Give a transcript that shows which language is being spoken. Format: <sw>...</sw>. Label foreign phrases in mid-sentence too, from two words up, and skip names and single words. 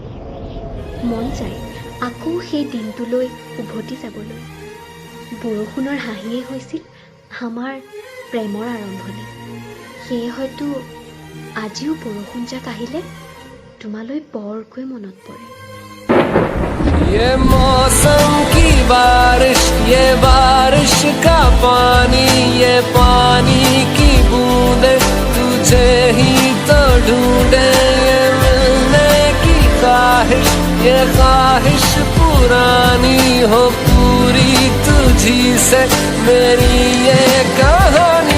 <as>মন যায় আকৌ সেই দিনটোলৈ উভতি যাবলৈ। বৰষুণৰ হাঁহিয়ে হৈছিল আমাৰ প্ৰেমৰ আৰম্ভণি। সেয়ে হয়তো আজিও বৰষুণ যাক আহিলে তোমালৈ বৰকৈ মনত পৰে।</as> <hi>ये मौसम की बारिश, ये बारिश का पानी, ये पानी की बूंदे तुझे ही तो ढूंढे। ये मिलने की ख्वाहिश, ये ख्वाहिश पुरानी हो पूरी तुझी से मेरी ये कहानी।</hi>